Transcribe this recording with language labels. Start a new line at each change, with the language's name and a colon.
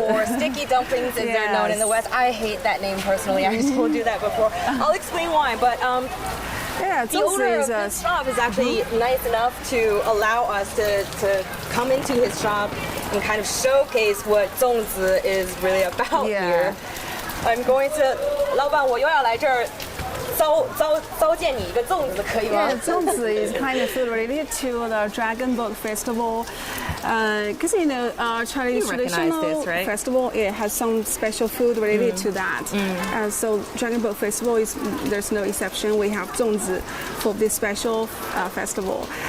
English: Or sticky dumplings, as they're known in the West. I hate that name personally. I told you that before. I'll explain why. But the owner of this shop is actually nice enough to allow us to come into his shop and kind of showcase what 粽子 is really about here. I'm going to,
Chinese: 老板，我又要来这儿糟践你一个粽子，可以吗？
English: Yeah, 粽子 is kind of food related to the Dragon Boat Festival. Because Chinese traditional festival, it has some special food related to that. So Dragon Boat Festival there's no exception. We have 粽子 for this special festival.